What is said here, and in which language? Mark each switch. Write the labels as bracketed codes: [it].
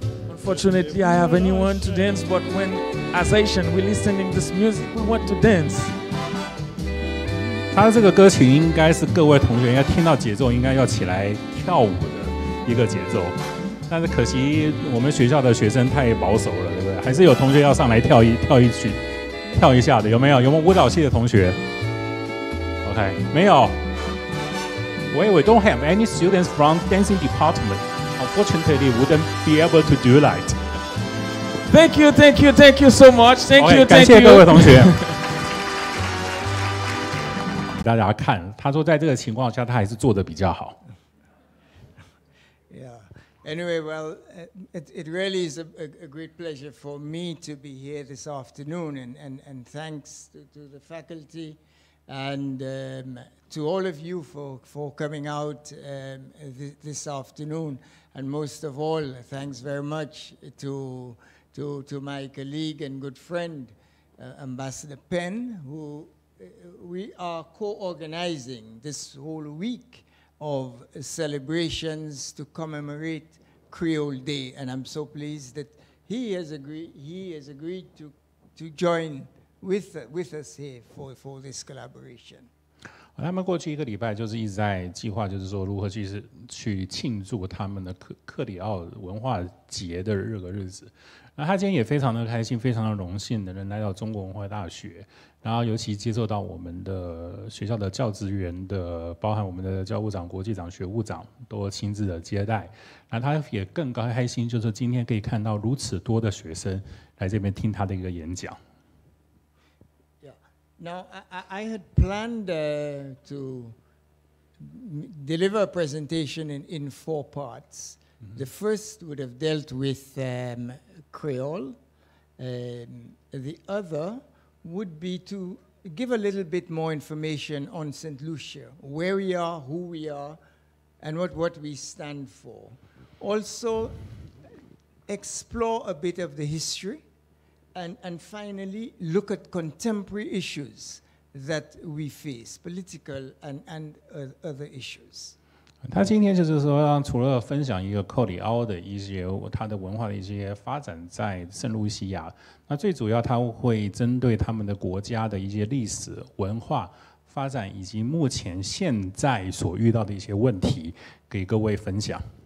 [en] Unfortunately, I have anyone to dance, but when as Asian we listening this music, we want to dance. [zh] 他这个歌曲应该是各位同学应该听到节奏，应该要起来跳舞的一个节奏。但是可惜我们学校的学生太保守了，对不对？还是有同学要上来跳一下的，有没有？有没有舞蹈系的同学 ？OK， 没有。 [en] We don't have any students from dancing department. Unfortunately, wouldn't be able to do that. Thank you so much. Thank you. [zh] 感谢各位同学。大家看，他说在这个情况下，他还是做得比较好。 [en] Yeah. Anyway, well, it really is a great pleasure for me to be here this afternoon, and thanks to the faculty and to all of you for coming out this afternoon. And most of all, thanks very much to my colleague and good friend, Ambassador PENN, who we are co-organizing this whole week of celebrations to commemorate Creole Day. And I'm so pleased that he has agreed to join with us here for this collaboration. [zh] 他们过去1个礼拜就是一直在计划，就是说如何去庆祝他们的克里奥文化节的这个日子。那他今天也非常的开心，非常的荣幸的能来到中国文化大学，然后尤其接受到我们的学校的教职员的，包含我们的教务长、国际长、学务长都亲自的接待。那他也更开心，就是今天可以看到如此多的学生来这边听他的一个演讲。 [en] Now, I had planned to deliver a presentation in 4 parts. The first would have dealt with Creole. The other would be to give a little bit more information on Saint Lucia, where we are, who we are, and what we stand for. Also, explore a bit of the history. And finally, look at contemporary issues that we face, political and other issues. [zh] 他今天就是说，除了分享一个克里奥的一些他的文化的一些发展在圣露西亚，那最主要他会针对他们的国家的一些历史文化发展以及目前现在所遇到的一些问题，给各位分享。